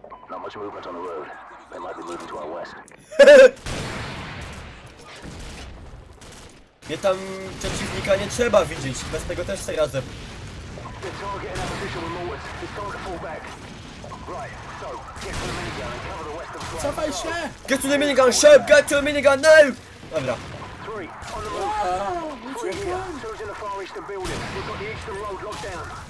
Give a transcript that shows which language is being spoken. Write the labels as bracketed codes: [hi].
[en] Not much movement on the road. They might be moving to our west. [pl] Mnie tam przeciwnika nie trzeba widzieć, bez tego też sobie radzę. [en] They're targeting our position with mortars. It's time to fall back. Right, so get to the minigun and cover the western flank. [pl] Cofaj się! [en] Get to the minigun, sharp! Get to the minigun now! [pl] Dobra. [en] 3 on the move. 3 here. 2's in the far eastern building. We've got the eastern road locked down.